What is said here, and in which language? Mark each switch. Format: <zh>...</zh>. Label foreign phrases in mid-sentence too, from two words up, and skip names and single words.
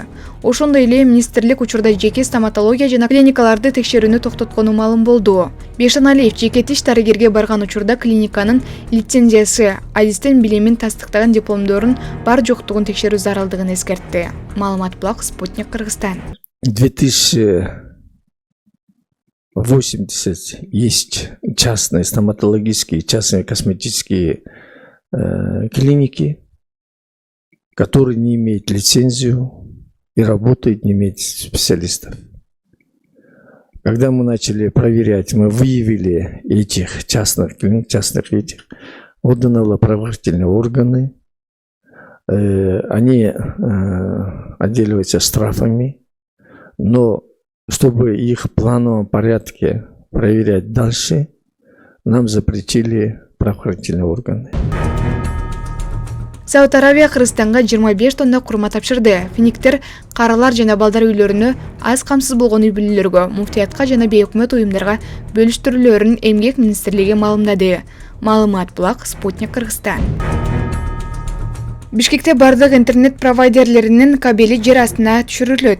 <ky>Ошондой эле министрлик учурда жеке стоматология жана клиникаларды текшерүүнү токтоткону маалым болду. Бейшаналиев жеке тиш дарыгерге барган учурда клиниканын лицензиясы, адистен билимин тастыктаган дипломдорун бар жоктугун текшерүү зарылдыгын эскертти. Маалымат булак Спутник Кыргызстан.</ky> <ru>80 есть частные стоматологические, частные косметические клиники, которые не имеют лицензию и работают, не имеют специалистов. Когда мы начали проверять, мы выявили этих частных клиник, отданы правоохранительные органы. Они отделиваются штрафами, но чтобы их в плановом порядке проверять дальше, нам запретили правоохранительные органы.</ru> <ky>Сауд Аравия Кыргызстанга 25 тонна курма тапшырды. Финиктер каралар жана балдар үйлөрүнө аз камсыз болгон үй бүлөлөргө, муфтиятка жана бейөкмөт уюмдарга бөлүштүрүүлөрүн Эмгек министрлиги маалымдады. Маалымат булак Спутник Кыргызстан. Бишкекте бардык интернет провайдерлеринин кабели жер астына түшүрүлөт.</ky>